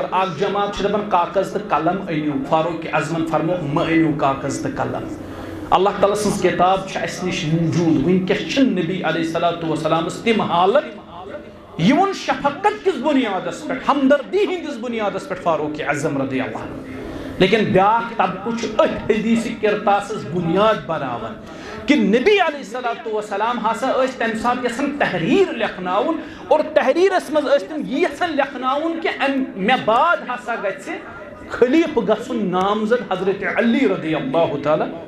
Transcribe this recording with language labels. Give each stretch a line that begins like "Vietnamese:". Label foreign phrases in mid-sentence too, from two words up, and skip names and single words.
Kashmiri: اکھ جماعت چھِ دپان کاغذ تہٕ قلم أنِو. فاروق اعظمن فرمو مہ أنِو کاغذ تہٕ قلم. اللہ تعالیٰ سٕنٛز کِتاب چھِ اسہِ نِش موٗجوٗد. وٕنکیٚس چھِنہٕ نبی
Arabic: علیہ الصلوۃ والسلامس
Kashmiri: تِم حالت یِمن شفقت کِس بُنیادس پٮ۪ٹھ ہمدردی ہٕنٛدِس بُنیادس پٮ۪ٹھ فاروق اعظم
Arabic: رضی اللہ عنہ.
Kashmiri: لیکن بیاکھ طبقہٕ چھُ أتھۍ حدیث کرتاسس بُنیاد بناوان کہ نبی
Arabic: علیہ الصلوۃ والسلام
Kashmiri: ہسا ٲسۍ تمہِ ساتہٕ یژھان تحریر لیکھناوُن اور تحریرس منٛز ٲسۍ تِم یہِ یژھان لیکھناوُن کہ مےٚ بعد ہسا گژھِ خلیفہٕ گژھُن نامزد حضرت علی
Arabic: رضی اللہ تعالیٰ.